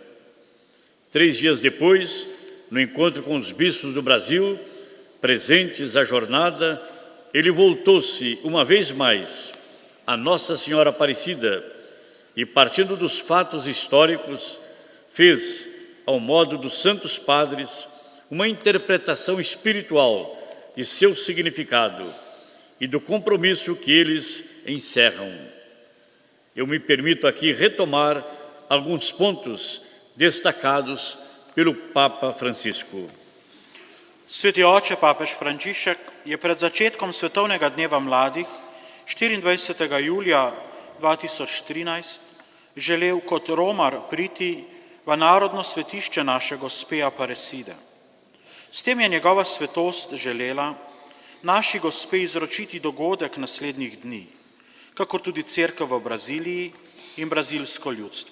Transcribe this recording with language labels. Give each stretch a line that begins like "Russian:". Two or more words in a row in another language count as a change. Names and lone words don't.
Portuguese: 3 dias depois, no encontro com os bispos do Brasil, presentes à jornada, ele voltou-se uma vez mais a Nossa Senhora Aparecida e, partindo dos fatos históricos, fez, ao modo dos santos padres, uma interpretação espiritual de seu significado e do compromisso que eles encerram. Eu me permito aqui retomar alguns pontos destacados pelo Papa Francisco.
Slovenian: Sveti oče, papež Frančišek, je pred začetkom Svetovnega dneva mladih 24. julija 2013 želel kot romar priti v narodno svetišče naše gospe Aparecide. S tem je njegova svetost želela naši gospe izročiti dogodek naslednjih dni, kakor tudi Cerkev v Braziliji in brazilsko ljudstvo.